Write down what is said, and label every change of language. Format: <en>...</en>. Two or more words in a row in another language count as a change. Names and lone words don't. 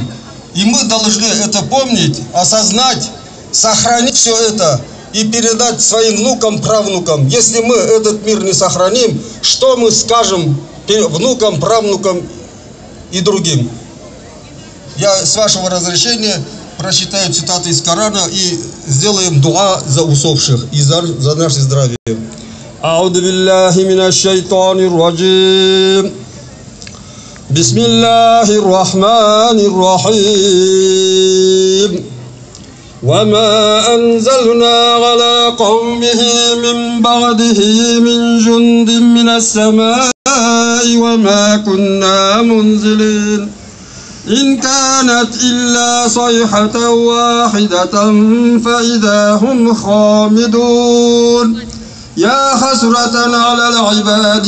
<ru>И мы должны это помнить, осознать, сохранить все это и передать своим внукам, правнукам. Если мы этот мир не сохраним, что мы скажем внукам, правнукам и другим? Я, с вашего разрешения, прочитаю цитаты из Корана и сделаем дуа за усопших и за наше здравие.</ru> <ar>أعوذ بالله من الشيطان الرجيم. بسم الله الرحمن الرحيم. وما أنزلنا على قومه من بعده من جند من السماء وما كنا منزلين إن كانت إلا صيحة واحدة فإذا هم خامدون يا حسرة على العباد</ar>